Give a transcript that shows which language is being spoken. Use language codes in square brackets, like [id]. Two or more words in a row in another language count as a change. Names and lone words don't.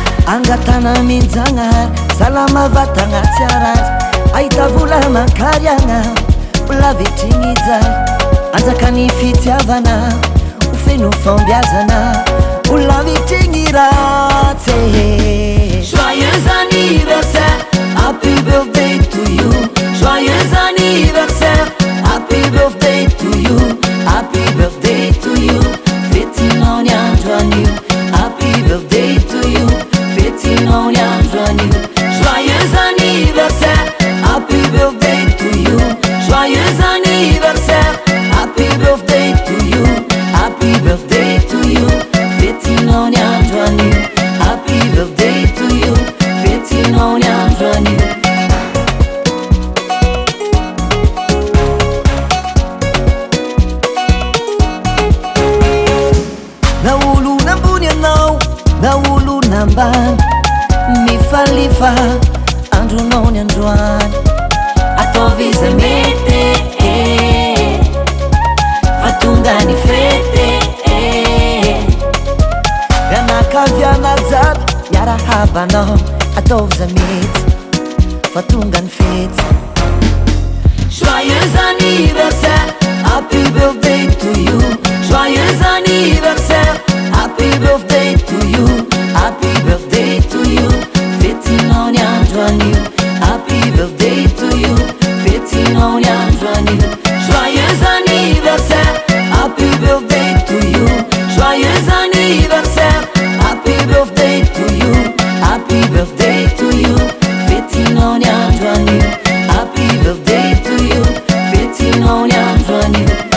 [mg] angatana mijanahary salama vatagna tsy arary ahita vola mankariagna vola vitrigny jay anjakany fitiavana ho feno fambiazana vola vitrigny ratsy [fr] joyeux anniversaire [en] happy birthday to you [fr] joyeux anniversaire [en] happy birthday to you happy birthday to you [mg] fetinao ny andro anio [en] happy birthday to you [mg] fetinao ny andro anio [fr] joyeux anniversaire [en] happy birthday to you [fr] joyeux anniversaire [en] happy birthday to you happy birthday to you [mg] fetinao ny andro anio [en] happy birthday to you [mg] fetinao ny andro anio na olo nambony anao na olo nambany mifalifa andronao ny androany ataovy izay mety fa tonga ny fety fianakaviana jiaby miarahabanao ataovy zay mety fa tonga ny fety [fr] joyeux anniversaire [en] happy birthday to you [fr] joyeux anniversaire [en] happy birthday to you happy birthday to you [mg] fetinao ny andro anio [en] happy birthday to you [mg] fetinao ny andro anio [fr] joyeux anniversaire [en] happy birthday to you [fr] joyeux anniversaire [en] happy birthday to you happy birthday to you [mg] fetinao ny andro anio [en] happy birthday to you [mg] fetinao ny andro anio